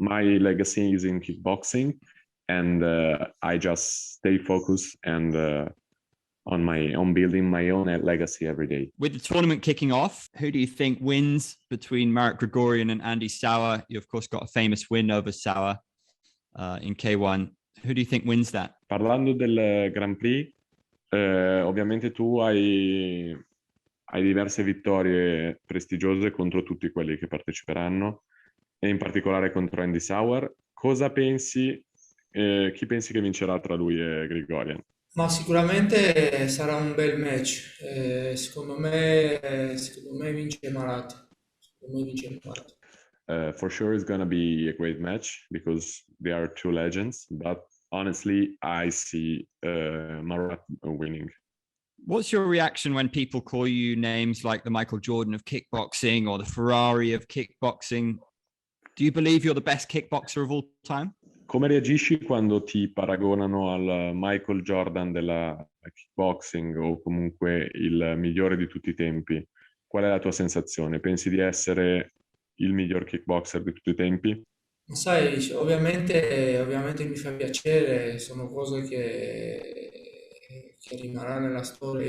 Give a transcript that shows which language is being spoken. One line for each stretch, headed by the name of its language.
English: My legacy is in kickboxing, and I just stay focused and on building my own legacy every day. With the tournament kicking off, who do you think wins between Marat Grigorian and Andy Souwer? You, of course, got a famous win over Souwer in K1. Who do you think wins that?
Italian: Parlando del Grand Prix, ovviamente tu hai diverse vittorie prestigiose contro tutti quelli che parteciperanno, e in particolare contro Andy Souwer. Cosa pensi? Chi pensi che vincerà tra lui e Grigorian? Ma sicuramente sarà un bel match. Secondo me vince Marat. Secondo me vince Marat.
English: For sure, it's gonna be a great match because they are two legends. But honestly, I see Marat winning. What's your reaction when people call you names like the Michael Jordan of kickboxing or the Ferrari of kickboxing? Do you believe you're the best kickboxer of all time?
Italian: Come reagisci quando ti paragonano al Michael Jordan della kickboxing o comunque il migliore di tutti i tempi? Qual è la tua sensazione? Pensi di essere il miglior kickboxer di tutti i tempi? Ma sai, ovviamente mi fa piacere, sono cose che rimarranno nella storia.